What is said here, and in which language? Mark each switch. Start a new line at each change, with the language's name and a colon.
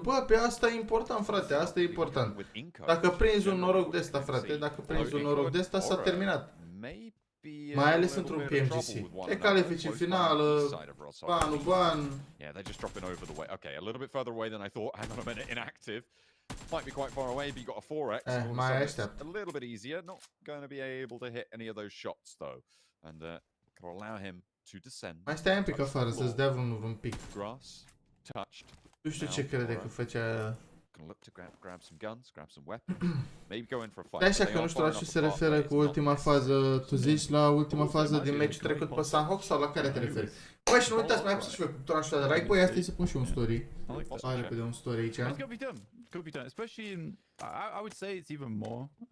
Romanian: Bă, pe asta e important, frate, asta e important. Dacă prinzi un noroc de ăsta, frate, dacă prinzi un noroc de ăsta, s-a terminat. Mai ales într-un PMGC. Te califici în finală, ban.
English: Yeah, they're just dropping over the way. Okay, a little bit further away than I thought. Hang on a minute, inactive. Might be quite far away, but you got a 4x. A little bit easier. Not going to be able to hit any of those shots though, and can allow him to descend.
Romanian: Mai stai un pic afară să-ți dea vreun pic.
English: Grass touched.
Romanian: Nu știu ce crede că făcea.
English: Look to grab some guns, grab some weapons. Maybe go in for a fight.
Romanian: De așa că nu știu la ce se referă cu ultima fază. Tu zici la ultima fază din meci trecut pe Sanhok sau la care te referi? Băi, și nu uitați, mai apăsați și voi butonul ăsta de like. Băi, asta e să pun și un story. Hai repede un story aici.
English: Could be done, especially in. I would say it's even more.